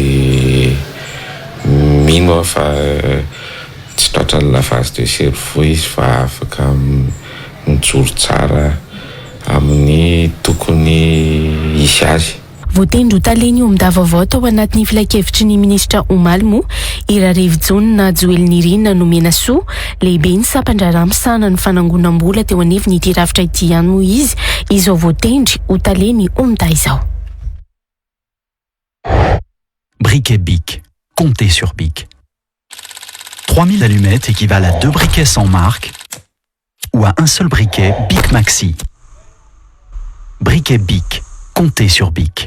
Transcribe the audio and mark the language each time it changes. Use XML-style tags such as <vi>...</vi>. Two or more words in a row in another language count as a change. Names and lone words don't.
<mg>mino fa tsy tratra ny</mg> <fr>lavage de cerveau</fr> <mg>izy fa afaka mijoro tsara amin'ny tokony hisy azy voatendry ho taleny omda vaovao tao anatin'ny filan-kevitry ny ministra Omalmo Irarivo Jonina Joelnirina nomena soa lehibe ny sampandra misana ny fanangonam-bola teo anivony ity rafitra ity ihany moa izy izao voatendry ho taleny omda izao.</mg> <fr>Briquet Bic. Comptez sur Bic. 3000 allumettes équivalent à 2 briquets sans marque ou à un seul briquet Bic Maxi. Briquet Bic. Comptez sur Bic.</fr>